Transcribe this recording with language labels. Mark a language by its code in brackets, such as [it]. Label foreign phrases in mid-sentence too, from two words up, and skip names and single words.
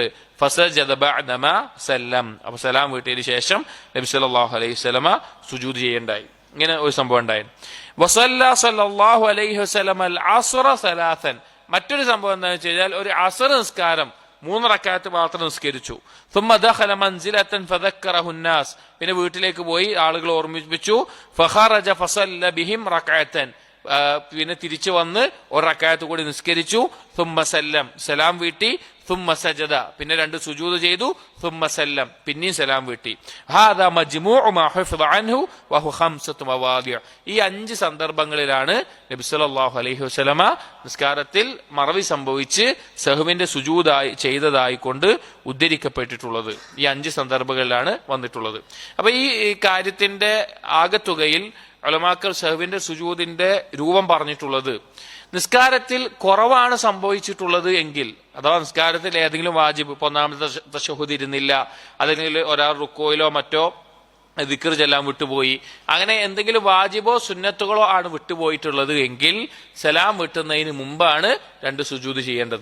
[ar] فسجد بعدما سلم, [ml] അപ്പോൾ സലാം വീട്ടിയതിനു ശേഷം നബി [ar] صلى الله عليه وسلم [ml] സുജൂദ് ചെയ്യണ്ടായി. ഇങ്ങനെ ഒരു സംഭവം ഉണ്ടായി. [ar] وصلى صلى الله عليه وسلم العصر ثلاثا. [ml] മറ്റൊരു സംഭവം എന്താണെന്ന് വെച്ച് കഴിഞ്ഞാൽ ഒരു അസ്ർ നിസ്കാരം 3 റക്അത്ത് മാത്രം നിസ്കരിച്ചു. [ar] ثم دخل منزلة فذكره الناس, [ml] പിന്നെ വീട്ടിലേക്ക് പോയി ആളുകൾ ഓർമ്മിപ്പിച്ചു. [ar] فخرج فصلى بهم ركعة, [ml] പിന്നെ തിരിച്ചു വന്ന് ഒരു റക്അത്ത് കൂടി നിസ്കരിച്ചു. [ar] ثم سلم, [ml] സലാം വീട്ടി. [ar] ثم سجد, [ml] പിന്നെ 2 സുജൂദ് ചെയ്തു. [ar] ثم سلم, [ml] പിന്നെയും സലാം വീട്ടി. [ar] هذا مجموع ما حفظ عنه وهو 5 مواضع. [ml] ഈ 5 സന്ദർഭങ്ങളിലാണ് നബി [ar] صلى الله عليه وسلم [ml] നിസ്കാരത്തിൽ മറവി സംഭവിച്ച് സഹ്വിന്റെ സുജൂദായി ചെയ്തതായി കൊണ്ട് ഉദ്ധരിക്കപ്പെട്ടിട്ടുള്ളത്. ഈ 5 സന്ദർഭങ്ങളിലാണ് വന്നിട്ടുള്ളത്. അപ്പൊ ഈ കാര്യത്തിന്റെ ആകത്തുകയിൽ ഉലമാക്കൾ സഹ്വിന്റെ സുജൂദിന്റെ രൂപം പറഞ്ഞിട്ടുള്ളത്, നിസ്കാരത്തിൽ കുറവാണ് സംഭവിച്ചിട്ടുള്ളത് എങ്കിൽ, അഥവാ നിസ്കാരത്തിൽ ഏതെങ്കിലും വാജിബ്, ഇപ്പൊ 1-ാമത്തെ തശഹുദ് ഇരുന്നില്ല, അല്ലെങ്കിൽ ഒരാൾ റുക്കോയിലോ മറ്റോ ദിക്ർ ചെല്ലാൻ വിട്ടുപോയി, അങ്ങനെ എന്തെങ്കിലും വാജിബോ സുന്നത്തുകളോ ആണ് വിട്ടുപോയിട്ടുള്ളത് എങ്കിൽ സലാം വിട്ടുന്നതിന് മുമ്പാണ് 2 സുജൂദ് ചെയ്യേണ്ടത്.